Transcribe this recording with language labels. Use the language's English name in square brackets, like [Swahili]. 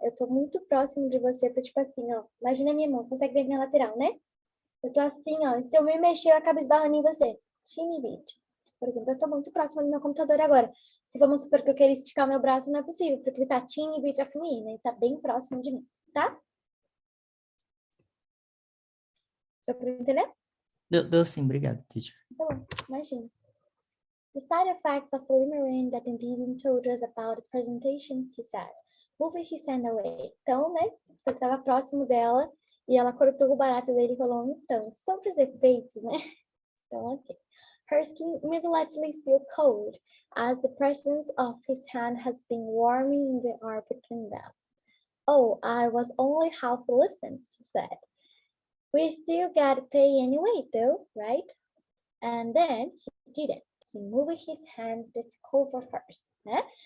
[Portuguese] Eu tô muito próximo de você, tô tipo assim, ó. Imagina a minha mão, consegue ver minha lateral, né? Eu tô assim, ó. E se eu me mexer, eu acabo esbarrando em você. Teeny bit. Por exemplo, eu tô muito próximo do meu computador agora. Se vamos supor que eu queira esticar meu braço, não é possível, porque ele tá teeny bit of me, né? Ele tá bem próximo de mim, tá? Deu pra entender? Deu sim, obrigado, teacher. Tá bom, imagina. [English] The side effects of limerine that Indeed told us about the presentation, he said. Moving his hand away. [Portuguese] Então, né, eu tava próximo dela e ela cortou o barato dele e falou, então, sobre os efeitos, né? Então, ok. [English] Her skin immediately feel cold as the presence of his hand has been warming the air between them. Oh, I was only half listened, she said. We still gotta pay anyway, though, right? And then he didn't. He moved his hand that covered hers. [Portuguese] Né?